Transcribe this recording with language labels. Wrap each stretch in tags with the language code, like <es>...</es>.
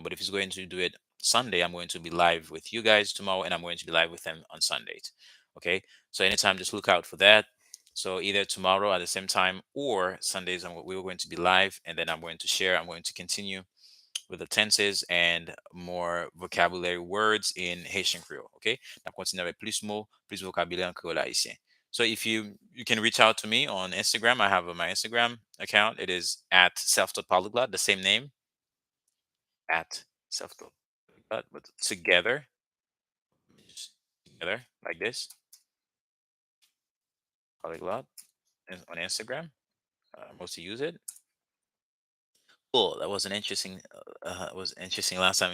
<en>But if he's going to do it Sunday, I'm going to be live with you guys tomorrow, and I'm going to be live with him on Sundays. Okay. So anytime, just look out for that. So either tomorrow at the same time or Sundays, we were going to be live, and then I'm going to share. I'm going to continue with the tenses and more vocabulary words in Haitian Creole. Okay?</en> <fr>On continue avec plus mots, plus vocabulaire en créole haïtien.</fr> <en>So if you can reach out to me on Instagram. I have my Instagram account. It is at self-taught polyglot, the same name, at self-taught. but together, just together like this, polyglot on Instagram. Mostly use it. Cool. That was an interesting. Was interesting last time.</en>